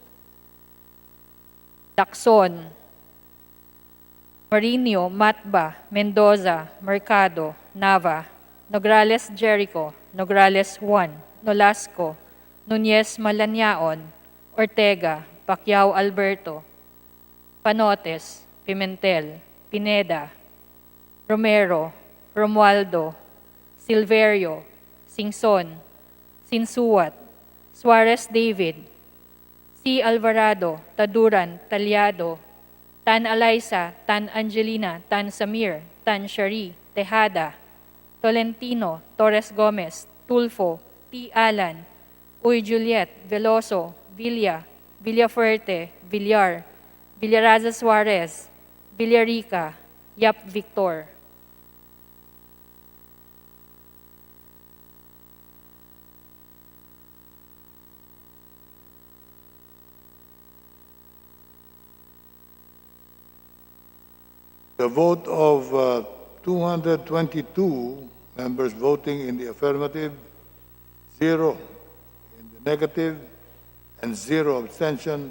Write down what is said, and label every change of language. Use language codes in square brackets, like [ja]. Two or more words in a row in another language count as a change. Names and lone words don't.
[en] Lacson, Marinio, Matba, Mendoza, Mercado, Nava, Nograles Jericho, Nograles Juan, Nolasco, Nunez Malanyaon, Ortega, Pacquiao Alberto, Panotes, Pimentel, Pineda, Romero, Romualdo, Silverio, Singson, Sinsuwat, Suarez David, C. Alvarado, Taduran, Talyado, Tan Alaysa, Tan Angelina, Tan Samir, Tan Shari, Tejada, Tolentino, Torres Gomez, Tulfo, T. Alan, Uy Juliet, Veloso, Villa, Villafuerte, Villar, Villaraza Suarez, Villarica, Yap Victor. The vote of 222 members voting in the affirmative, 0 in the negative, and 0 abstention.